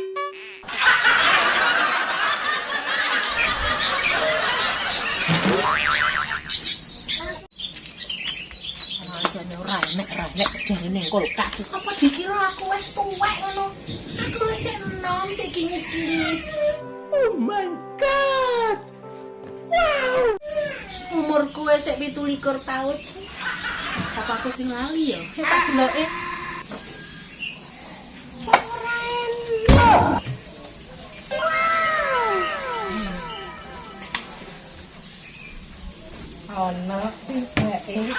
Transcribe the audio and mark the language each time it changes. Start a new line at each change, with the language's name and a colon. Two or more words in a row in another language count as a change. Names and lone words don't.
Javanese: Rajane ora enek jane ning kulkas. Apa dikira aku wis tuwek ngono? Aku wis enom sik kinis-kinis.
English: Oh my god. Wow.
Javanese: Umurku wis 27 tahun. Apa aku sing lali ya? Tak deloke. Ora enak. Ono tibake.